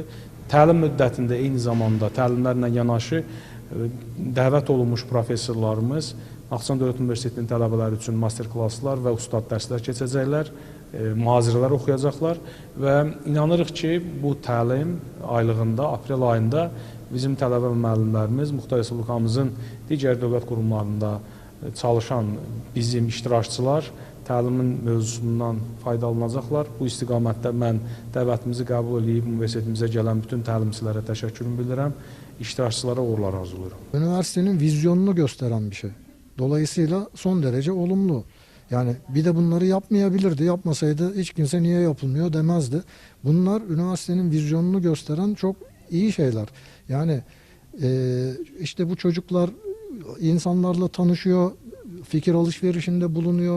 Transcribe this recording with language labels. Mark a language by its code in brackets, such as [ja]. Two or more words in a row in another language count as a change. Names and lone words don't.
[az] Təlim müddətində eyni zamanda təlimlərlə yanaşı dəvət olunmuş professorlarımız Naxçıvan Dövlət Universitetinin tələbələri üçün master-klasslar və ustad dərslər keçəcəklər, mühazirələr oxuyacaqlar və inanırıq ki, bu təlim aylığında, aprel ayında bizim tələbə və müəllimlərimiz Muxtar Respublikamızın digər dövlət qurumlarında çalışan bizim iştirakçılar təlimin mövzusundan faydalanacaqlar. Bu istiqamətdə mən dəvətimizi qəbul edib universitetimizə gələn bütün təlimçilərə təşəkkürümü bildirirəm, iştirakçılara uğurlar arzulayıram. [tr] Üniversitenin vizyonunu gösteren bir şey. Dolayısıyla son derece olumlu. Yani bir de bunları yapmayabilirdi. Yapmasaydı hiç kimse niye yapılmıyor demezdi. Bunlar üniversitenin vizyonunu gösteren çok iyi şeyler. Yani işte bu çocuklar insanlarla tanışıyor, fikir alışverişinde bulunuyor.